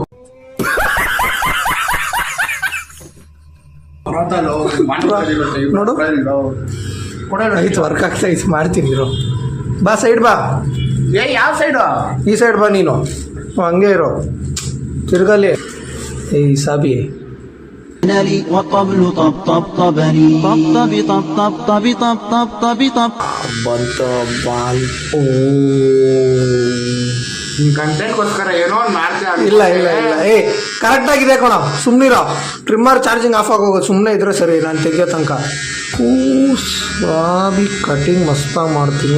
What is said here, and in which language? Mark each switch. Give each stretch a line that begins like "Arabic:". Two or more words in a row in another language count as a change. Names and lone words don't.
Kannada: ನೋಡು ಆಯ್ತು, ವರ್ಕ್ ಆಗ್ತಾ ಇತ್ತು, ಮಾಡ್ತೀನಿ ಇರೋ. ಬಾ ಸೈಡ್ ಬಾ. ಯಾವ ಸೈಡು? ಈ ಸೈಡ್ ಬಾ ನೀನು. ಹಂಗೆ ಇರೋ, ತಿರ್ಗಲ್ಲಿ. ಈ ಸಾಬಿ
Arabic: لي والطبل طبطبني طبطب طبطب طبطب طب طب
Kannada: ಬಂತ ಬಾಲ್. ಕಂಟೆಂಟ್ಗೋಸ್ಕರ ಏನೋ ಒಂದು ಮಾಡ್ತೀಯ. ಇಲ್ಲ ಇಲ್ಲ ಇಲ್ಲ, ಕರೆಕ್ಟ್ ಆಗಿದೆ ಕಣ, ಸುಮ್ಮನಿರೋ.
English: trimmer charging off
Kannada: ಆಗೋಗೋದು, ಸುಮ್ಮನೆ ಇದ್ರೆ ಸರಿ. ನಾನು ತೆಗಿಯೋ ತನಕ ಸಾಬಿ ಕಟಿಂಗ್ ಮಸ್ತಾಗಿ ಮಾಡ್ತೀನಿ.